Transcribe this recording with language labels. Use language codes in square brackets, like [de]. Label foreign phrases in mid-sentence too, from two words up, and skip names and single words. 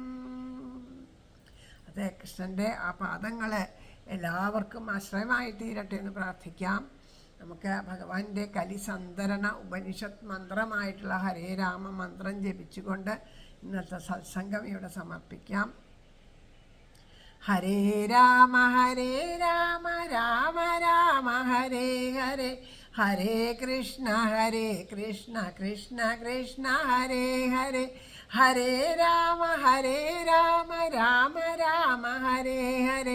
[ml] അതെ, കൃഷ്ണൻ്റെ ആ പാദങ്ങൾ എല്ലാവർക്കും ആശ്രയമായി തീരട്ടെ എന്ന് പ്രാർത്ഥിക്കാം. നമുക്ക് ഭഗവാന്റെ കലിസന്ധരണ ഉപനിഷത്ത് മന്ത്രമായിട്ടുള്ള ഹരേ രാമ മന്ത്രം ജപിച്ചുകൊണ്ട് ഇന്നത്തെ സത്സംഗം ഇവിടെ സമർപ്പിക്കാം. ഹരേ രാമ രാമ രാമ ഹരേ ഹരേ ഹരേ കൃഷ്ണ കൃഷ്ണ കൃഷ്ണ ഹരേ ഹരേ ഹരേ രാമ രാമ രാമ ഹരേ ഹരേ